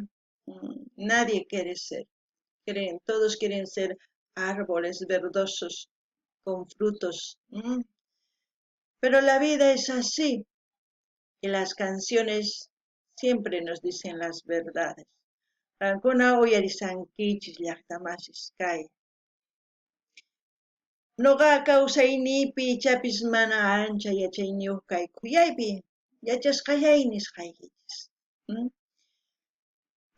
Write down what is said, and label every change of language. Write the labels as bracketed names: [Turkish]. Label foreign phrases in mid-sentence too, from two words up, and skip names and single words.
[Spanish] Nadie quiere ser. Todos quieren ser árboles verdosos con frutos. Pero la vida es así, y las canciones siempre nos dicen las verdades. [Quechua] Qankuna uyarisankichis llaqtamasis kay. Nuqa kawsaynipi ichapis mana ancha yachayniyuq kayku. Yaypi yachasqallaynis qaykichis.